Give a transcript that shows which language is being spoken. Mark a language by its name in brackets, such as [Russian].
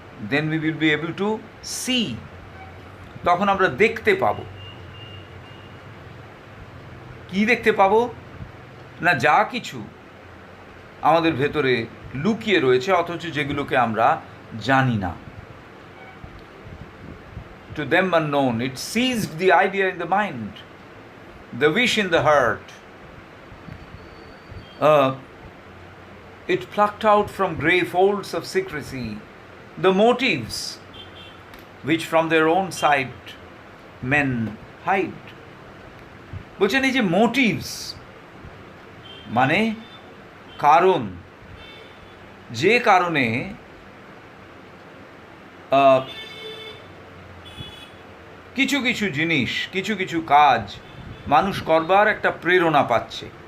[English] then we will be able to see, [Bangla] তখন আমরা দেখতে পাব। কি দেখতে পাব না, যা কিছু আমাদের ভেতরে লুকিয়ে রয়েছে অথচ যেগুলোকে আমরা জানি না। [English] To them unknown, it seized the idea in the mind, the wish in the heart. It plucked out from grey folds of secrecy the motives which from their own sight men hide. [Bangla] বলছেন এই যে motives মানে কারণ, যে কারণে কিছু কিছু জিনিস, কিছু কিছু কাজ মানুষ করবার একটা প্রেরণা পাচ্ছে,